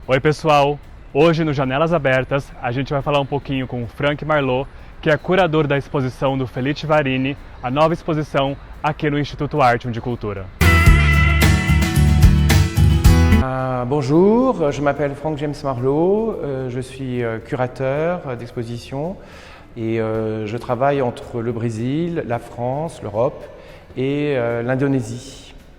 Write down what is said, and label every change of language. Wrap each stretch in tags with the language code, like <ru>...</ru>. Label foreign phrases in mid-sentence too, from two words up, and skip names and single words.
<pt>Oi pessoal, hoje no Janelas Abertas a gente vai falar um pouquinho com o Frank Marlot, que é curador da exposição do Felice Varini, a nova exposição aqui no Instituto Artium de Cultura.</pt> <fr>Bonjour, je m'appelle Frank James Marlot, je suis curateur d'exposition et je travaille entre le Brésil, la France, l'Europe et l'Indonésie.</fr>